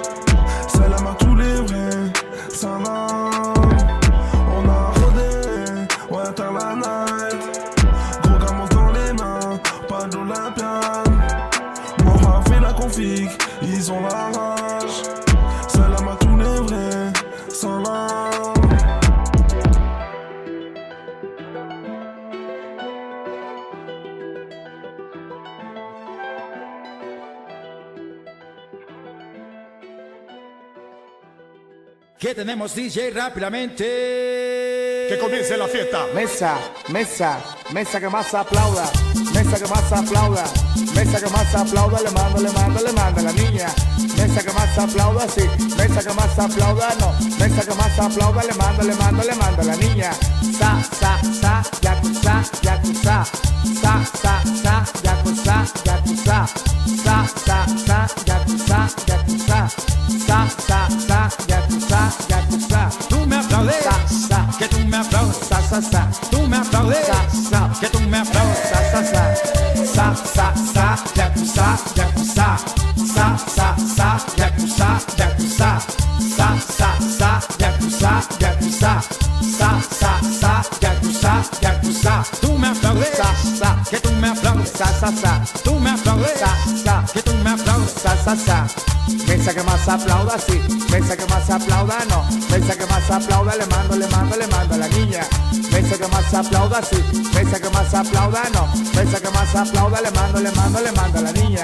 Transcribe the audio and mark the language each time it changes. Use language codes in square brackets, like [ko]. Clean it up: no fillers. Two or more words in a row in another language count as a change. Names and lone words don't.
[fr] Salam à tous les vrais, salam. On a rodé, ouais t'as la night. Gros gamos dans les mains, pas d'Olympia. Moha fait la config, ils ont la rage. Salam à tous les vrais, salam. [es] Que tenemos DJ rápidamente. Que comience la fiesta. Mesa, mesa, mesa que más aplauda, mesa que más aplauda, mesa que más aplauda, le mando a la niña. Mesa que más aplauda, sí, mesa que más aplauda, no, mesa que más aplauda, le mando a la niña. Sa, yakuza, yakuza, sa, yakuza, yakuza, sa, yakuza, yakuza, sa, yakuza, yakuza. Tú me aplaudes, que tú me aplaudes, tú me aplaudes, que tú me aplaudes, yakuza, yakuza, yakuza, yakuza, yakuza, yakuza, yakuza, yakuza. Tú me aplaudes, que tú me aplaudes, tú me aplaudes, que tú me aplaudes, Mesa que más aplauda, sí, mesa que más aplauda, no, mesa que más aplauda, le mando a la niña. Mesa que más aplauda, sí, mesa que más aplauda, no, mesa que más aplauda, le mando a la niña.